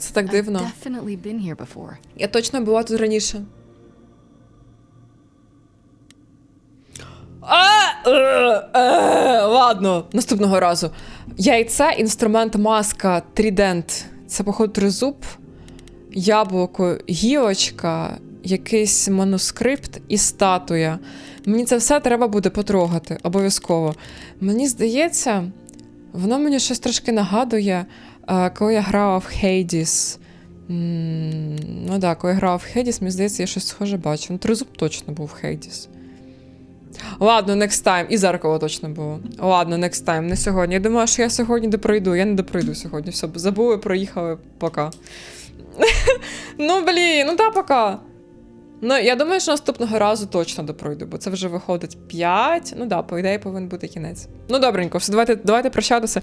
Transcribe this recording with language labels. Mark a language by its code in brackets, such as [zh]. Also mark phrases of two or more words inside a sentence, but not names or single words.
[uk] Це так [en] I've [uk] дивно. [en] definitely been here before. [uk] Я точно була тут раніше. Ладно, наступного разу. Яйце, інструмент, маска, трідент. Це, походу, тризуб, яблуко, гілочка, якийсь манускрипт і статуя. Мені це все треба буде потрогати, обов'язково. Мені здається, воно мені щось трошки нагадує, коли я грала в Hades. Ну так, коли я грала в Hades, мені здається, я щось схоже бачу. Ну, тризуб точно був в Hades. Ладно, [en] next time. [uk] І зеркало точно було. Ладно, [en] next time, [uk] не сьогодні. Я думала, що я сьогодні допройду. Я не допройду сьогодні. Все, забули, проїхали, пока. Ну, блін, ну да, пока. Ну, я думаю, що наступного разу точно допройду, бо це вже виходить 5. Ну да, по ідеї повинен бути кінець. Ну, добренько, все, давайте прощатися.